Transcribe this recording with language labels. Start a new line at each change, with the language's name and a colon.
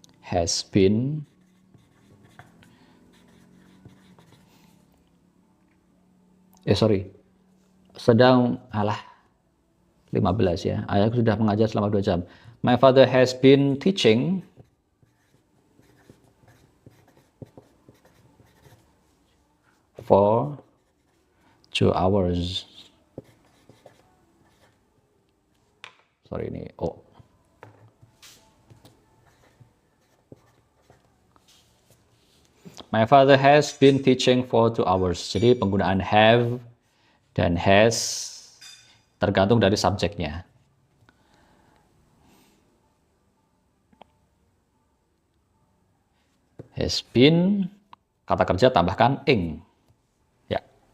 English: Has been.
Indonesian: Sedang, 15 ya. Ayahku sudah mengajar selama 2 jam.
English: My father has been teaching for 2 hours. My father has been teaching for 2 hours.
Indonesian: Jadi penggunaan have dan has tergantung dari subjeknya. Has been, kata kerja tambahkan ing. Ya.